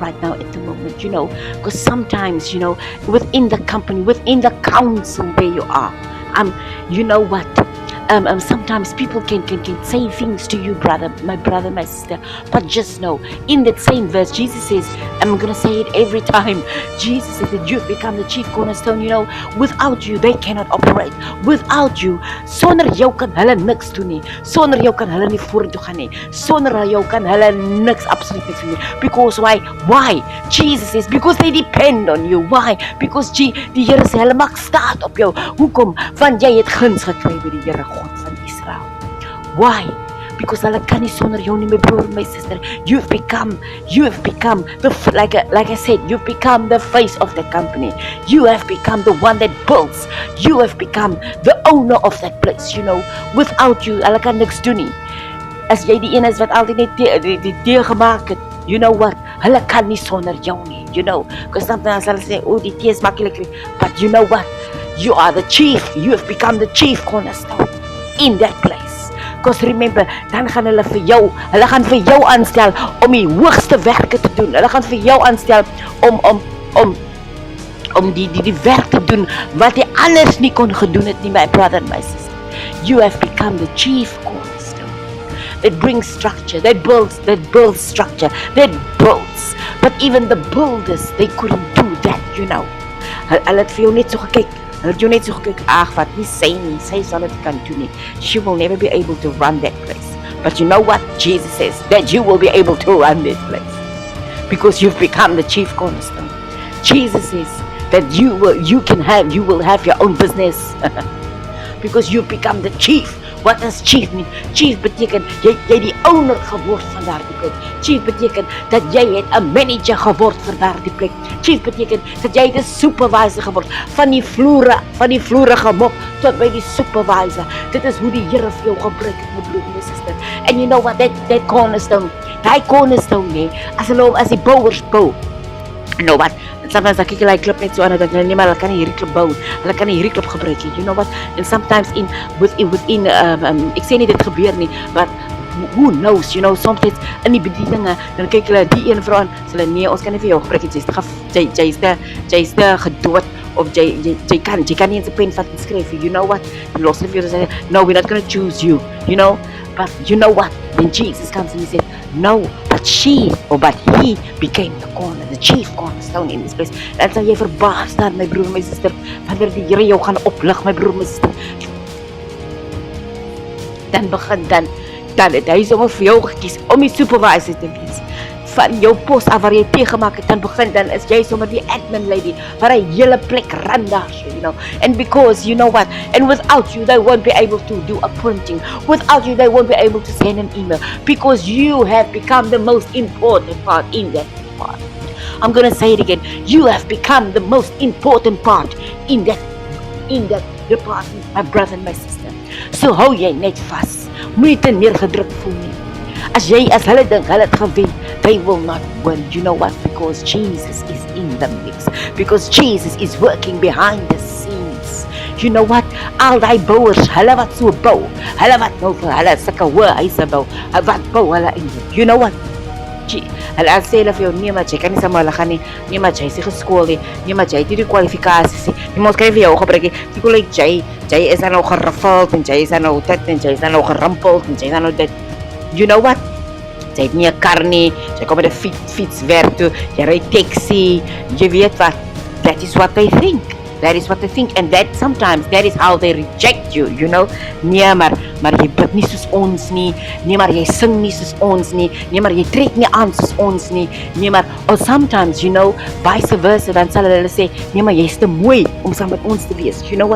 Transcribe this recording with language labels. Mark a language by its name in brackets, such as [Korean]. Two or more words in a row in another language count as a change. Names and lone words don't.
[English] right now at the moment, because sometimes, within the company, within the council where you are, you know what? Sometimes people can say things to you, brother, my sister, but just know, in that same verse, Jesus says, I'm gonna say it every time. Jesus says that you've become the chief cornerstone. Without you, they cannot operate. Without you, [Afrikaans] sonder jou kan hulle niks doen nie. Sonder jou kan hulle nie vorentoe gaan nie. Sonder jou kan hulle niks, absoluut niks doen nie. [English] Because why? Why? Jesus says, because they depend on you. Why? [Afrikaans] Because die Here sê, hulle maak staat op jou. Hoekom? Want jy het guns gekry by die Here God van Israel. [English] Why? [Afrikaans] Because hulle kan nie sonder jou nie, my broer, my sister. [English] You've become like I said, you've become the face of the company. You have become the one that builds. You have become the owner of that place, Without you, [Afrikaans] hulle kan niks doen nie. As jy die een is wat altyd net die deur gemaak het, [English] you know what? [Afrikaans] Hulle kan nie sonder jou nie, [English] Because sometimes [Afrikaans] hulle sê, die tee is maklik. [English] But you know what? You are the chief. You have become the chief cornerstone in that place. Because remember, [Afrikaans] dan gaan hulle gaan vir jou aanstel om die hoogste werke te doen. Hulle gaan vir jou aanstel om die werk te doen wat jy anders nie kon gedoen het nie, [English] my brother and my sister. You have become the chief cornerstone that brings structure, that builds structure, that builds. But even the builders, they couldn't do that, [Afrikaans] Hulle het vir jou net so gekyk. Wat nie sy sal dit kan doen nie. [English] She will never be able to run that place. But you know what? Jesus says that you will be able to run that place. Because you've become the chief cornerstone. Jesus says that you will have your own business. Because you've become the chief. What does chief mean? [Afrikaans] Chief beteken jy die owner geword van daardie plek. Chief beteken dat jy het 'n manager geword vir daardie plek. Chief beteken dat jy 'n supervisor geword van die vloere gemop tot by die supervisor. Dit is hoe die Here vir jou gebruik het, my broer en my suster. [English] And you know what? That cornerstone, [Afrikaans] as die bouers bou. [English] You know what? [Afrikaans] Sometimes ek kyk hulle klip net so aan en dan dink nee, maar hulle kan nie hierdie klip bou. Hulle kan nie hierdie klip gebruik nie. [English] You know what? And sometimes within [Afrikaans] ek sê nie dit gebeur nie, [English] but who knows, sometimes in [Afrikaans] die bedieninge, dan kyk hulle die een vrou aan, sê hulle nee, ons kan nie vir jou gebruik nie. Jy's te gedood of jy kan nie eens 'n pen vat en skryf. [English] You know what? [Afrikaans] Die los hulle vir jou sê, [English] no, we're not going to choose you, But you know what? Then Jesus comes and he said, no, but he became the chief cornerstone in this place. [Afrikaans] Dan sal jy verbaas staan, my broer, my sister, wanneer die Here jou gaan oplig, my broer, my sister. Dan het hy sommer vir jou gekies om die supervisor te wees. Van jou pos af waar jy teëgemaak het, dan is jy sommer die [English] admin lady, [Afrikaans] waar hy hele plek ran daar, [English] And because, you know what, and without you, they won't be able to do a printing. Without you, they won't be able to send an email. Because you have become the most important part in that department. I'm going to say it again. You have become the most important part in that department, my brother and my sister. [Afrikaans] So hou jy net vas. Moenie te neergedruk voel nie. As hulle dink hulle het gewen, [English] they will not win. You know what? Because Jesus is in the mix. Because Jesus is working behind the scenes. You know what? [Afrikaans] Al die bouers, hulle wat so bou, hulle wat nou vir hulle sulke hoë huise bou, wat bou hulle in? [English] You know what? [Afrikaans] Hulle sê hulle vir jou, nee maar jy kan nie saam hulle gaan nie, nee maar jy is nie geskool nie, nee maar jy het nie die kwalifikasies nie, nee maar ons kan nie vir jou gebruik nie, jy is dan nou geriffeld, en jy is dan nou dit, en jy is dan nou gerimpeld, en jy is dan nou dit. [English] You know what? [Afrikaans] Jy het nie 'n kar nie, jy kom met 'n fiets werk toe, jy ry taxi, jy weet wat. [English] That is what they think. And that sometimes, that is how they reject you, [Afrikaans] Nee, maar jy bid nie soos ons nie, nee, maar jy sing nie soos ons nie, nee, maar jy trek nie aan soos ons nie, nee, maar, [English] or sometimes, vice versa, [Afrikaans] dan sal hulle sê, nee, maar jy is te mooi om saam met ons te wees, [English] you know what?